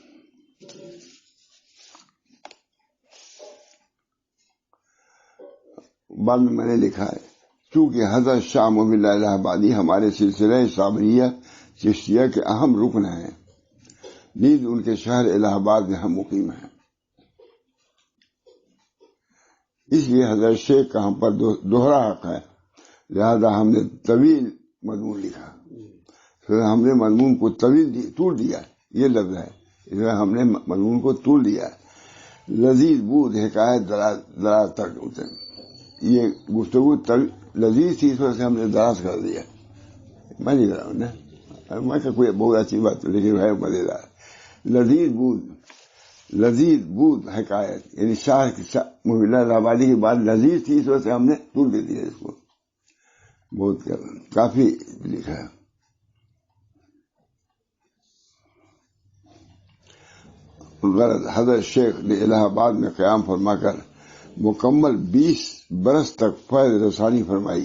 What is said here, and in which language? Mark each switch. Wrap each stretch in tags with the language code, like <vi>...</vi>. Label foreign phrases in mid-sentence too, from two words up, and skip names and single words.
<ur>بعد میں نے لکھا ہے چونکہ حضرت شاہ محمد اللہ الہ آبادی ہمارے سلسلہ صابریہ چشتیہ کے اہم رکن ہیں، نیز ان کے شہر الہ آباد میں ہم مقیم ہیں. اس لیے حضرت شیخ کا ہم پر دوہرا حق ہے، لہذا ہم نے طویل مضمون لکھا. پھر ہم نے مضمون کو طول دیا، یہ لفظ ہے، اس لیے ہم نے مضمون کو طول دیا.</ur> <fa>لذیذ بود حکایت دراز</fa> <ur>تک ہوتے، یہ گفتگو لذیذ تھی، اس وجہ سے ہم نے دراز کر دیا. میں نہیں کر رہا ہوں نا، میں کہ کوئی بہت اچھی بات لیکن ہے مزیدار.</ur> <fa>لذیذ بود حکایت،</fa> <ur>یعنی شاہ محمد اللہ الہ آبادی کی بات لذیذ تھی، اس وجہ سے ہم نے طول دے دیا اس کو. بہت کافی لکھا ہے. غرض حضرت شیخ نے الہ آباد میں قیام فرما کر مکمل 20 برس تک فیض رسانی فرمائی.</ur>